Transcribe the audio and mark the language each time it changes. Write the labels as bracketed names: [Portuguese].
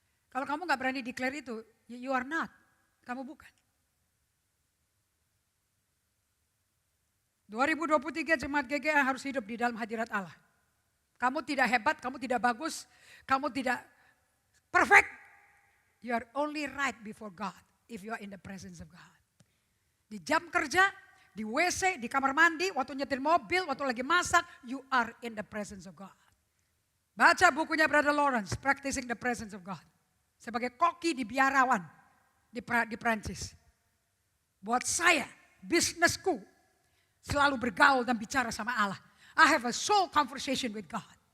[Indonesian] Kalau kamu gak berani declare itu, [English] you are not. [Indonesian] Kamu bukan. 2023 jemaat GGA harus hidup di dalam hadirat Allah. Kamu tidak hebat, kamu tidak bagus, kamu tidak perfect. [English] You are only right before God if you are in the presence of God. [Indonesian] Di jam kerja, di WC, di kamar mandi, waktu nyetir mobil, waktu lagi masak, [English] you are in the presence of God. [Indonesian] Baca bukunya Brother Lawrence, Practicing the Presence of God. Sebagai koki di biarawan di Prancis. Buat saya, bisnisku selalu bergaul dan bicara sama Allah. [English] I have a soul conversation with God.